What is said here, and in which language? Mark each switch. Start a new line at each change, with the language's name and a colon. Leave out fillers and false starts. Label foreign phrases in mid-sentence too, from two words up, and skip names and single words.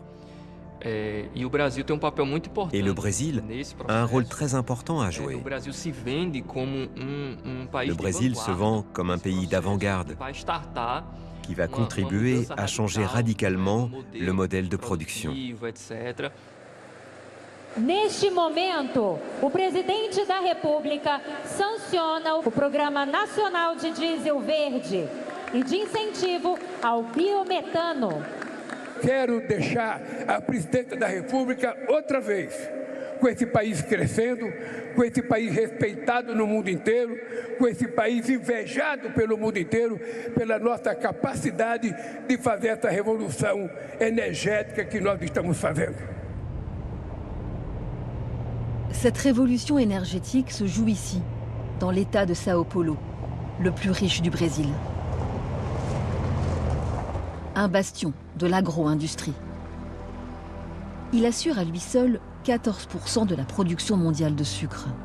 French: Et le Brésil a un rôle très important à jouer. Le Brésil se vend comme un pays d'avant-garde qui va contribuer à changer radicalement le modèle de production.
Portuguese: Neste momento, o presidente da República sanciona o Programa Nacional de Diesel Verde e de incentivo ao biometano. Quero deixar a presidenta da República outra vez, com esse país crescendo, com esse país respeitado no mundo inteiro, com esse país invejado pelo mundo inteiro, pela nossa capacidade de fazer essa revolução energética que nós estamos fazendo.
French: Cette révolution énergétique se joue ici, dans l'État de Sao Paulo, le plus riche du Brésil. Un bastion de l'agro-industrie. Il assure à lui seul 14% de la production mondiale de sucre.